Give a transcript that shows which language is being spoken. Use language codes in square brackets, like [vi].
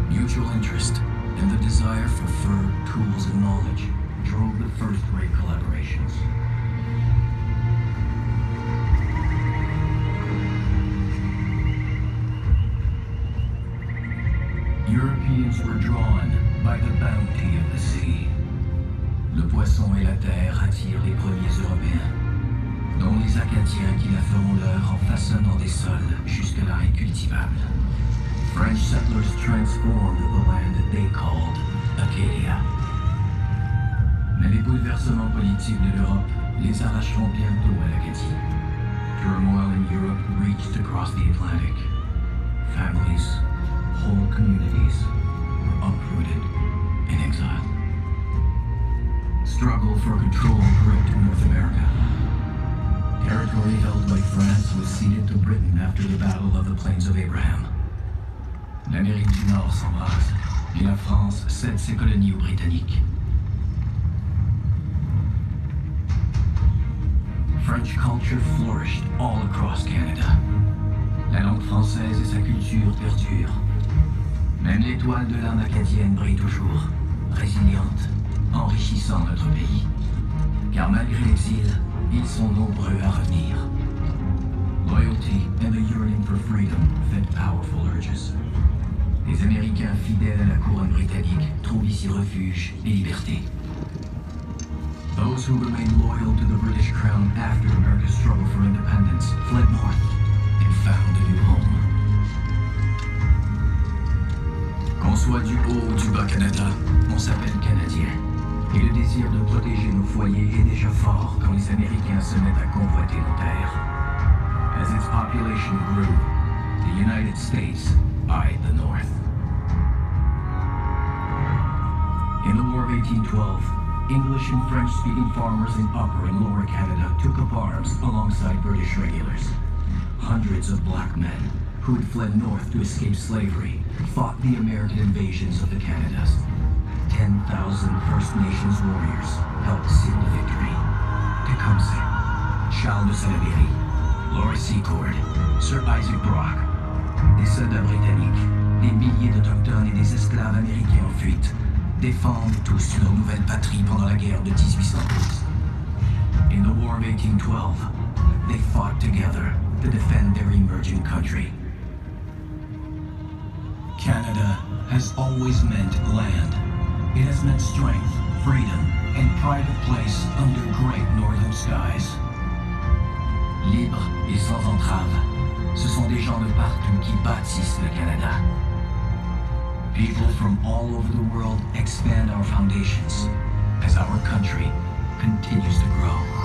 [en] mutual interest and the desire for fur, tools, and knowledge drove the first great collaborations. Europeans were drawn by the bounty of the sea. [fr] Le poisson et la terre attirent les premiers Européens, dont les Acadiens qui la feront leur en façonnant des sols jusque-là incultivables. [en] French settlers transformed the land that they called Acadia. [fr] Mais les bouleversements politiques de l'Europe les arracheront bientôt à l'Acadie. [en] Turmoil in Europe reached across the Atlantic. Families, whole communities were uprooted and exiled. Struggle for control gripped North America. Territory held by France was ceded to Britain after the Battle of the Plains of Abraham. [fr] L'Amérique du Nord s'embrase et la France cède ses colonies aux Britanniques. [en] French culture flourished all across Canada. [fr] La langue française et sa culture perdurent. Même l'étoile de l'âme acadienne brille toujours, résiliente, enrichissant notre pays. Car malgré l'exil, ils sont nombreux à revenir. [en] Loyalty and the yearning for freedom fed powerful urges. [fr] Les Américains fidèles à la couronne britannique trouvent ici refuge et liberté. [en] Those who remained loyal to the British crown after America's struggle for independence fled north and found a new home. [fr] Qu'on soit du haut ou du bas Canada, on s'appelle Canadien. Et le désir de protéger nos foyers est déjà fort quand les Américains se mettent à convoiter nos terres. [en] As its population grew, the United States eyed the North. In the War of 1812, English and French-speaking farmers in Upper and Lower Canada took up arms alongside British regulars. Hundreds of black men, who had fled north to escape slavery, fought the American invasions of the Canadas. 10,000 First Nations warriors helped seal the victory. [fr] Tecumseh, Charles de Salaberry, Laura Secord, Sir Isaac Brock, des soldats britanniques, des milliers d'Autochtones et des esclaves américains en fuite, défendent tous leur nouvelle patrie pendant la guerre de 1812. [en] In the War of 1812, they fought together to defend their emerging country. Canada has always meant land. It has meant strength, freedom, and pride of place under great northern skies. [fr] Libres et sans entrave, ce sont des gens de partout qui bâtissent le Canada. [en] People from all over the world expand our foundations as our country continues to grow.